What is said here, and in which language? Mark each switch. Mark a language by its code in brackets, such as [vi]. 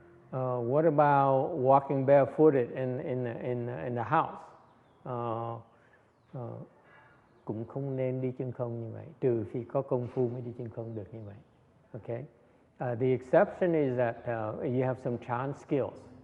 [en] What about walking barefooted in the house? [vi] Cũng không nên đi chân không như vậy, trừ khi có công phu mới đi chân không được như vậy. [en] Okay. The exception is that you have some Chan skills.